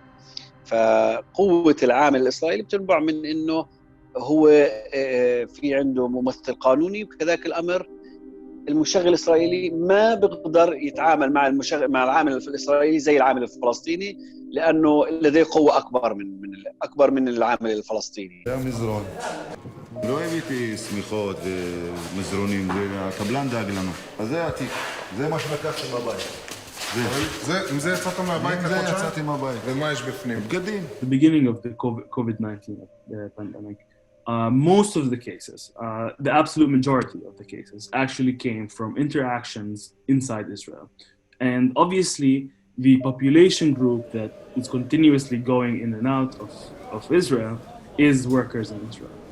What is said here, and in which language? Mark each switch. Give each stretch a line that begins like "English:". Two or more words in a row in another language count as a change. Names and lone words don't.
Arabic: فقوة العامل الإسرائيلي بتنبع من إنه هو في عنده ممثل قانوني، وكذلك الأمر المشغل الإسرائيلي ما بيقدر يتعامل مع العامل الإسرائيلي زي العامل الفلسطيني، لأنه لديه قوة أكبر من العامل الفلسطيني.
Hebrew: זה המזרון. לא הבאתי סמיכות ומזרונים, הקבלן דאג לנו. אז זה העתיק, זה מה שלקחתי מהבית. עם זה יצאת מהבית לחודשיים? עם זה יצאתי מהבית. ומה יש בפנים? בגדים.
English: The beginning of the COVID-19 pandemic, most of the cases, the absolute majority of the cases actually came from interactions inside Israel. And obviously, the population group that is continuously going in and out of Israel is workers in Israel.